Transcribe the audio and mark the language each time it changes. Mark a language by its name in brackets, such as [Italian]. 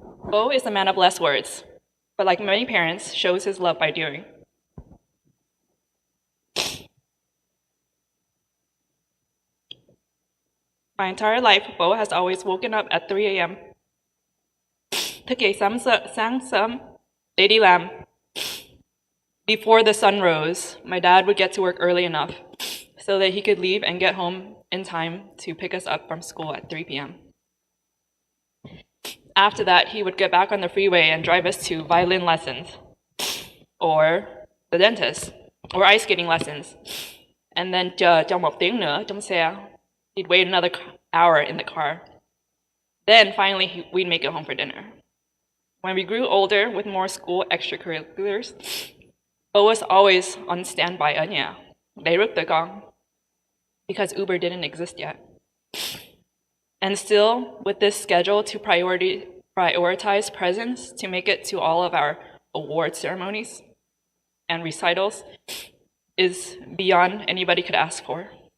[English] Bo is a man of less words, but like many parents, shows his love by doing. My entire life, Bo has always woken up at 3 a.m. [Vietnamese] Thức dậy sáng sớm để đi làm. [English] Before the sun rose, my dad would get to work early enough so that he could leave and get home in time to pick us up from school at 3 p.m. After that, he would get back on the freeway and drive us to violin lessons, or the dentist, or ice skating lessons. And then [Vietnamese] trong một tiếng nữa trong xe, [English] he'd wait another hour in the car. Then finally we'd make it home for dinner. When we grew older with more school extracurriculars, Bo was always on standby [Vietnamese] ở nhà, để rước tụi con, [English] because Uber didn't exist yet. And still, with this schedule to prioritize presence to make it to all of our award ceremonies and recitals is beyond anybody could ask for.